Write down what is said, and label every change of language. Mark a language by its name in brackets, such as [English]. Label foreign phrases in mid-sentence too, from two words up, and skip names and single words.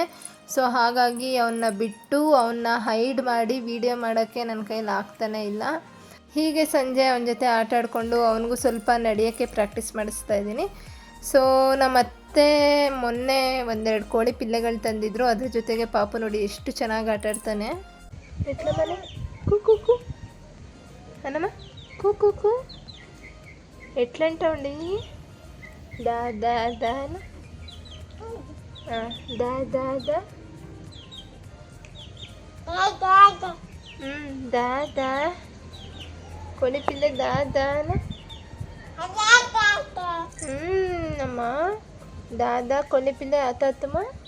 [Kannada] ಸೊ ಹಾಗಾಗಿ ಅವನ್ನ ಬಿಟ್ಟು ಅವನ್ನ ಹೈಡ್ ಮಾಡಿ ವೀಡಿಯೋ ಮಾಡೋಕ್ಕೆ ನನ್ನ ಕೈಲಿ ಆಗ್ತಾನೇ ಇಲ್ಲ. ಹೀಗೆ ಸಂಜೆ ಅವನ ಜೊತೆ ಆಟ ಆಡಿಕೊಂಡು ಅವನಿಗೂ ಸ್ವಲ್ಪ ನಡೆಯೋಕ್ಕೆ ಪ್ರಾಕ್ಟೀಸ್ ಮಾಡಿಸ್ತಾ ಇದ್ದೀನಿ. ಸೊ ನಮ್ಮತ್ತೆ ಮೊನ್ನೆ ಒಂದೆರಡು ಕೋಳಿ ಪಿಲ್ಲೆಗಳು ತಂದಿದ್ರು. ಅದ್ರ ಜೊತೆಗೆ ಪಾಪು ನೋಡಿ ಎಷ್ಟು ಚೆನ್ನಾಗಿ ಆಟ ಆಡ್ತಾನೆ. [Telugu] ఎట్లమ్మనె కూకు కూ అన్నమ్మ కూకు కూ ఎట్లంట ఉండి దా దా దాన దా దా దా దా దా కోళి పిల్లె దా దాన అమ్మ దాదా కోళి పిల్లె ఆతాతమ్మ